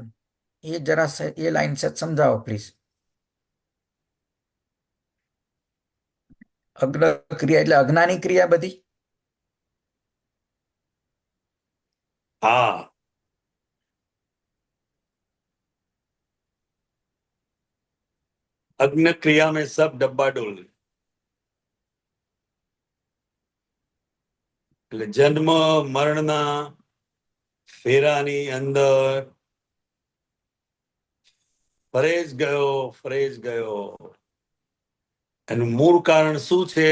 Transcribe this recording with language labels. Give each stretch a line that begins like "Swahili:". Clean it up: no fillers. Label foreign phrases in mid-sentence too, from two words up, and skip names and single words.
Gujarati: એ જરા એ લાઈન સેટ સમજાવો પ્લીઝ. અગ્ન ક્રિયા એટલે અજ્ઞાની ક્રિયા બધી. હા,
Hindi: अग्न क्रिया में सब डब्बाडोल.
Gujarati: એટલે જન્મ મરણના ફેરાની અંદર ફરેજ ગયો. એનું મૂળ કારણ શું છે?